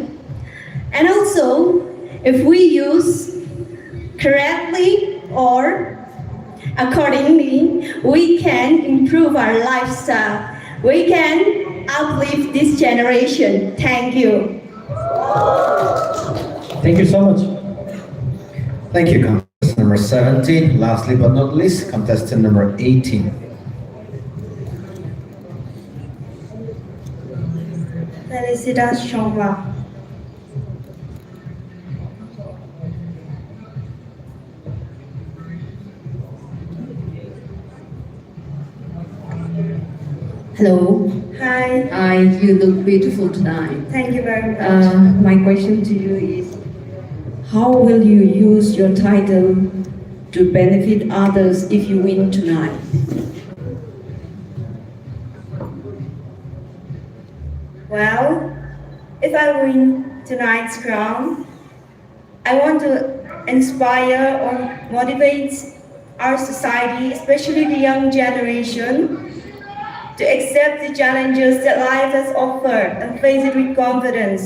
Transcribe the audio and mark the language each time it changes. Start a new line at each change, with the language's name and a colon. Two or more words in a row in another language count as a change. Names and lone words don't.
English: And also, if we use correctly or accordingly, we can improve our lifestyle. We can uplift this generation. Thank you. Thank you so much. Thank you, contestant number 17. Lastly but not least, contestant number 18. Felicitas Chongwa. Hello. Hi. Hi, you look beautiful tonight. Thank you very much. My question to you is, how will you use your title to benefit others if you win tonight? Well, if I win tonight's crown, I want to inspire or motivate our society, especially the young generation, to accept the challenges that life has offered and face it with confidence.